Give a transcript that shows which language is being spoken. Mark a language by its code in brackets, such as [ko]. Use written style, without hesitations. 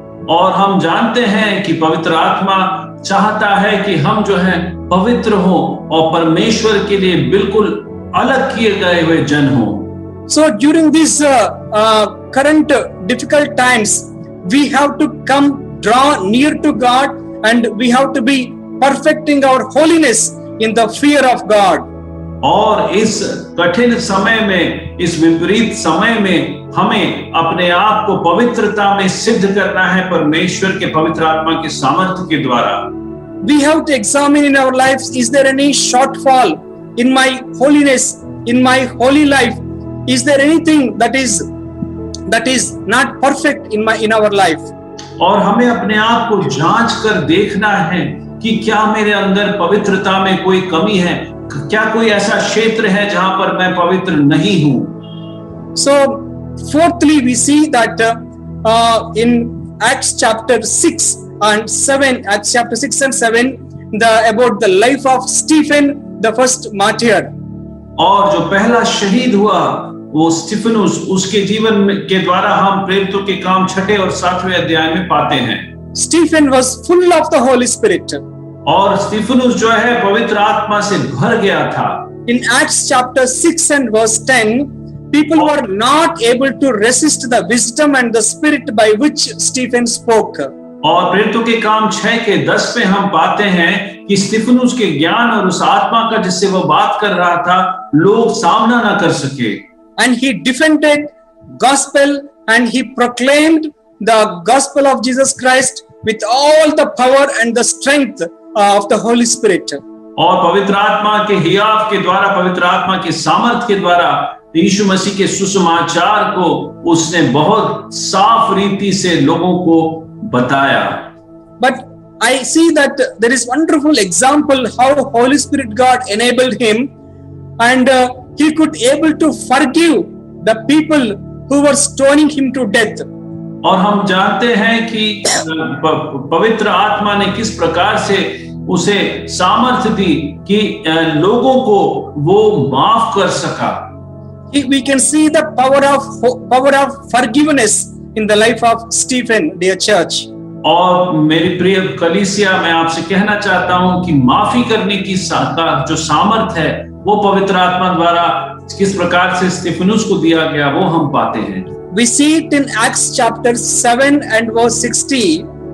[hi] और हम जानते हैं कि पवित्र आत्मा चाहता है कि हम जो है पवित्र हो और परमेश्वर के लिए बिल्कुल अलग किए गए हुए जन हो। [en] So during these current difficult times, we have to draw near to God and we have to be perfecting our holiness in the fear of God. [hi] और इस कठिन समय में, इस विपरीत समय में हमें अपने आप को पवित्रता में सिद्ध करना है परमेश्वर के पवित्र आत्मा के सामर्थ्य के द्वारा। [en] We have to examine in our lives, is there any shortfall in my holiness, in my holy life? Is there anything that is not perfect in our life? [hi] और हमें अपने आप को जांच कर देखना है कि क्या मेरे अंदर पवित्रता में कोई कमी है, क्या कोई ऐसा क्षेत्र है जहां पर मैं पवित्र नहीं हूं। [en] So fourthly we see that in Acts chapter 6 and 7, Acts chapter 6 and 7, about the life of Stephen, the first martyr. [hi] और जो पहला शहीद हुआ वो स्टीफनुस, उसके जीवन के द्वारा हम प्रेरितों के काम 6 और 7वें अध्याय में पाते हैं। [en] Stephen was full of the Holy Spirit. [hi] और स्टीफनुस जो है पवित्र आत्मा से भर गया था। [en] In Acts chapter 6 and verse 10, people were not able to resist the wisdom and the spirit by which Stephen spoke. [hi] और प्रेरितों के काम 6 के 10 पे हम पाते हैं कि स्टीफनुस के ज्ञान और उस आत्मा का जिससे वो बात कर रहा था, लोग सामना ना कर सके। [en] And he defended gospel and he proclaimed the gospel of Jesus Christ with all the power and the strength of the Holy Spirit. [hi] और पवित्र आत्मा के हियाव के द्वारा, पवित्र आत्मा के सामर्थ के द्वारा यीशु मसीह के सुसमाचार को उसने बहुत साफ रीति से लोगों को बताया। [en] But I see that there is wonderful example how Holy Spirit God enabled him and he could able to forgive the people who were stoning him to death. [hi] और हम जानते हैं कि पवित्र आत्मा ने किस प्रकार से उसे सामर्थ्य दी कि लोगों को वो माफ कर सका। [en] We can see the power of forgiveness in the life of Stephen, dear church. [hi] और मेरी प्रिय कलीसिया, मैं आपसे कहना चाहता हूं कि माफी करने की जो सामर्थ है वो पवित्र आत्मा द्वारा किस प्रकार से स्टीफनुस को दिया गया वो हम पाते हैं। [en] We see it in Acts chapter 7 and verse 60.